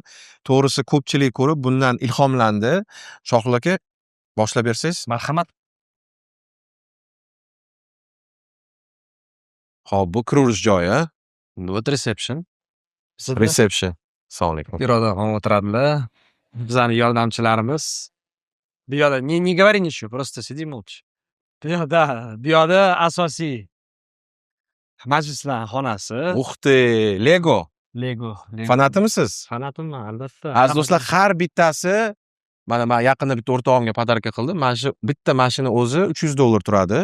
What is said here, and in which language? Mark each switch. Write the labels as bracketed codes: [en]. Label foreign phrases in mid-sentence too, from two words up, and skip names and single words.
[uz] To'g'risi ko'pchilik ko'rib bundan ilhomlandi. Shohruh aka, boshlab bersangiz. Marhamat. Xo'p, bu kiruvchi joyi, Bu reception. reception. Assalomu alaykum. Biroda ham o'tiradilar. Bizning yordamchilarimiz. Bu yoqda [ru] не говори ничего, просто сиди молча. [uz] Bu yoqda asosiy majlislar xonasi. Uxti, Lego. Lego. Fanatimisiz? Fanatimman, albatta. Aziz do'stlar, har bittasi mana men yaqinda bitta o'rtog'imga podarka qildim. Mana shu bitta mashina o'zi $300 turadi.